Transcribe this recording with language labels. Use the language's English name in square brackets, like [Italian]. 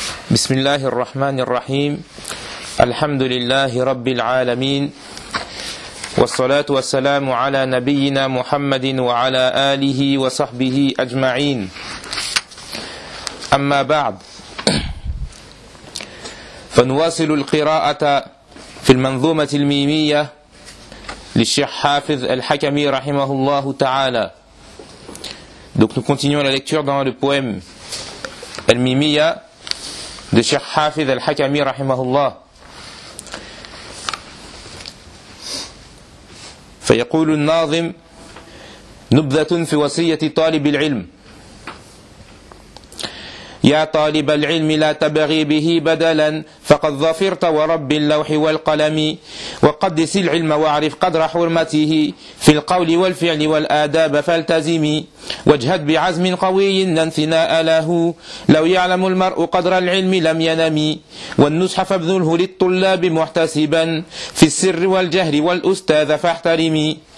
[Arabic] بسم الله الرحمن الرحيم الحمد لله رب العالمين والصلاة والسلام على نبينا محمد وعلى آله وصحبه أجمعين أما بعد فنواصل القراءة في المنظومة الميمية للشيخ حافظ الحكمي رحمه الله تعالى. [French] Donc nous continuons la lecture dans le poème الميمية de Cheikh Hafiz al-Hakami rahimahullah. [Arabic] فيقول الناظم نبذة في وصية طالب العلم يا طالب العلم لا تبغي به بدلا فقد ظفرت ورب اللوح والقلم وقدس العلم واعرف قدر حرمته في القول والفعل والآداب فالتزمي واجهد بعزم قوي لا انثناء له لو يعلم المرء قدر العلم لم ينمي والنصح فابذله للطلاب محتسبا في السر والجهر والأستاذ فاحترمي